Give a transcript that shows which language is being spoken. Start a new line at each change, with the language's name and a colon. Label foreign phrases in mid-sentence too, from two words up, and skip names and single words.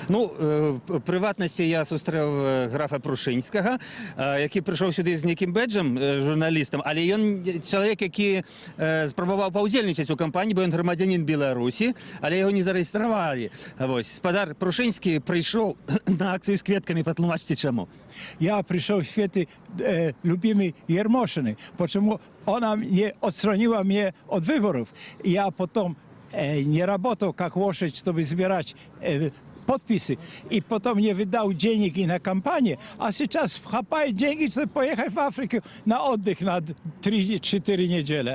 Belarusian: Ну, в прыватнасці я сустрэў графа Прушынскага, які прыйшоў сюды з нейкім бэджам, журналістам, але ён чалавек, які спрабаваў паўдзельнічаць у кампаніі, бо ён грамадзянін Беларусі, але яго не зарэгістравалі. Вось, спадар Прушынскі прыйшоў на акцыю з кветкамі, патлумачце чаму.
Russian: Я пришел в свете любимой Ермошины, почему она не отстранила меня от выборов. Я потом не работал как лошадь, чтобы собирать подписи, и потом не выдал денег и на кампанию, а сейчас хапает деньги, чтобы поехать в Африку на отдых на 3-4 недели.